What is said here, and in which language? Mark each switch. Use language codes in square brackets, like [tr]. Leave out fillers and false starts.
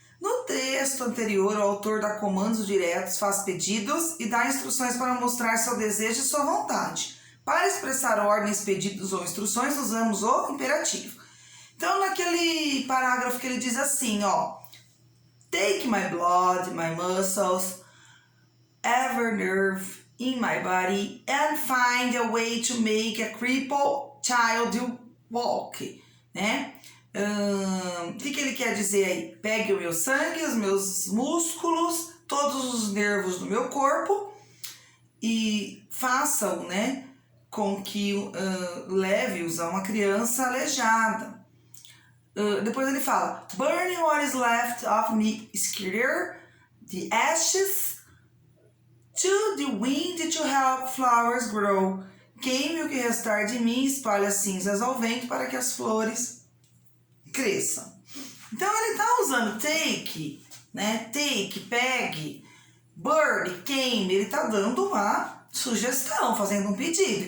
[pt] No texto anterior, o autor dá comandos diretos, faz pedidos e dá instruções para mostrar seu desejo e sua vontade. Para expressar ordens, pedidos ou instruções, usamos o imperativo. Então, naquele parágrafo que ele diz assim, ó. [en] Take my blood, my muscles, every nerve in my body and find a way to make a crippled child walk, né? [pt] O que ele quer dizer aí? Pegue o meu sangue, os meus músculos, todos os nervos do meu corpo e façam, né, com que leve-os a uma criança aleijada. Depois ele fala, [en] burn what is left of me, scatter the ashes to the wind to help flowers grow. [pt] Queime o que restar de mim, espalhe as cinzas ao vento para que as flores cresçam. Então ele está usando take, né? Take, pegue, burn, queime. Ele está dando uma sugestão, fazendo um pedido.